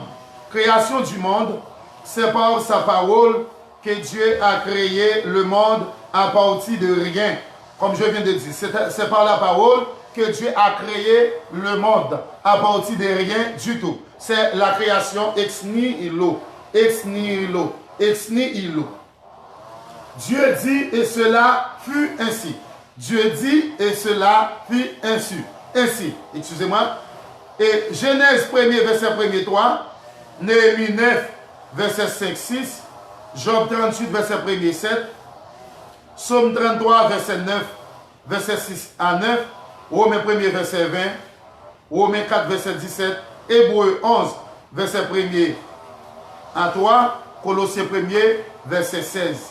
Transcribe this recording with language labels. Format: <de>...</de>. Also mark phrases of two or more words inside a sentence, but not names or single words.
<fr>Création du monde, c'est par sa parole que Dieu a créé le monde à partir de rien. Comme je viens de dire, c'est par la parole que Dieu a créé le monde à partir de rien du tout. C'est la création</fr> <la>ex nihilo, ex nihilo, ex nihilo.</la> <fr>Dieu dit et cela fut ainsi. Dieu dit et cela fut ainsi. Ainsi, excusez-moi. Et Genèse 1er, verset 1er 3, Néhémie 9, verset 5, 6, Job 38, verset 1er 7, Psaume 33, verset 9, verset 6 à 9, Romains 1er, verset 20, Romains 4, verset 17, Hébreux 11, verset 1er à 3, Colossiens 1er, verset 16.</fr>